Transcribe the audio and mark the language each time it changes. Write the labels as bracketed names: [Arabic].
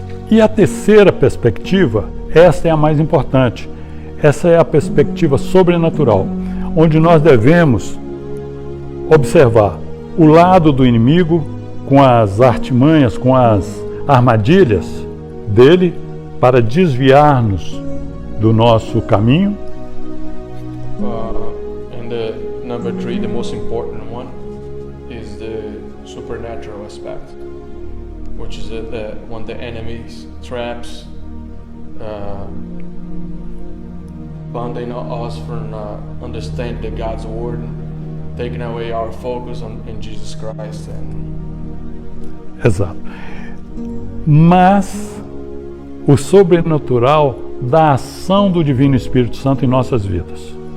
[Portuguese] E a terceira perspectiva, esta é a mais importante, essa é a perspectiva sobrenatural, onde nós devemos observar o lado do inimigo com as artimanhas, com as armadilhas dele para desviar-nos do nosso caminho. [English] And the number 3, the most important one, is the supernatural aspect, which is when the enemy's traps bonding us from understanding God's word, taking away our focus in Jesus Christ. [Portuguese] Exato. Mas o sobrenatural da ação do Divino Espírito Santo em nossas vidas.